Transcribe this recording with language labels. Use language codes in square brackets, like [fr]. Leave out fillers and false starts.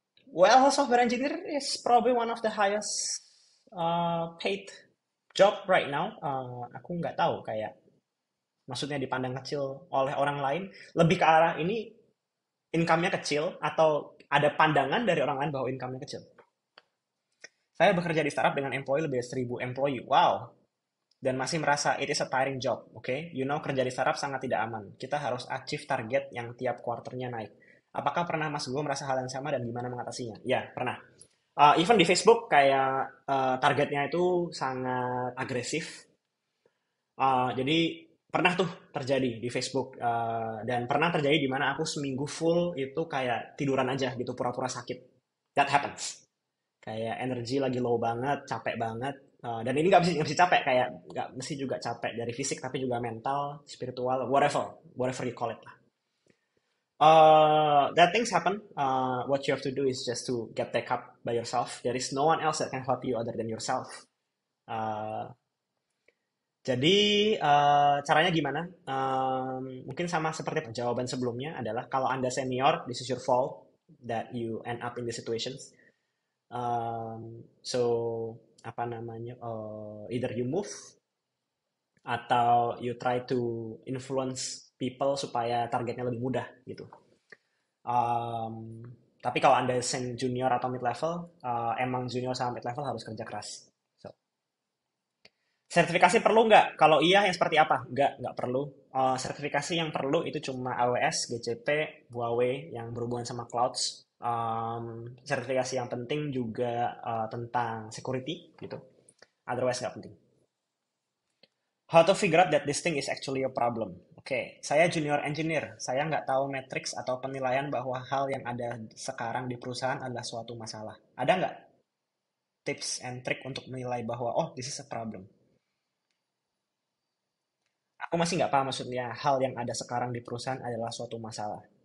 [en] Well, software engineer is probably one of the highest paid job right now. [id] Aku nggak tahu kayak maksudnya dipandang kecil oleh orang lain. Lebih ke arah ini income-nya kecil atau ada pandangan dari orang lain bahwa income-nya kecil. Saya bekerja di startup dengan employee lebih dari 1.000 employee. Wow. Dan masih merasa [en] it is a tiring job. [id] Oke, okay? [en] You know [id] kerja di startup sangat tidak aman. Kita harus achieve target yang tiap kuarternya naik. Apakah pernah Mas Go merasa hal yang sama dan gimana mengatasinya? Ya, pernah. Even di Facebook kayak targetnya itu sangat agresif. Jadi pernah tuh terjadi di Facebook dan pernah terjadi di mana aku seminggu full itu kayak tiduran aja gitu pura-pura sakit. [en] That happens. [id] Kayak energi lagi low banget, capek banget. Dan ini nggak mesti capek kayak nggak mesti juga capek dari fisik tapi juga mental, spiritual, [en] whatever you call it [id] lah. [en] That things happen. What you have to do is just to get back up by yourself. There is no one else that can help you other than yourself. [id] Uh, jadi caranya gimana? Mungkin sama seperti jawaban sebelumnya adalah kalau Anda [en] senior, this is your fault that you end up in the situations. So [id] apa namanya? [en] Either you move atau you try to influence people [id] supaya targetnya lebih mudah gitu. Um, tapi kalau Anda junior atau mid level, emang junior sama mid level harus kerja keras. So, sertifikasi perlu nggak? Kalau iya, yang seperti apa? Nggak perlu. Sertifikasi yang perlu itu cuma AWS, GCP, Huawei yang berhubungan sama clouds. Sertifikasi yang penting juga tentang security gitu. Otherwise nggak penting. [en] How to figure out that this thing is actually a problem? [id] Oke, saya junior engineer. Saya nggak tahu matrix atau penilaian bahwa hal yang ada sekarang di perusahaan adalah suatu masalah. Ada nggak tips and trick untuk menilai bahwa, oh, [en] this is a problem? [id] Aku masih nggak paham maksudnya hal yang ada sekarang di perusahaan adalah suatu masalah.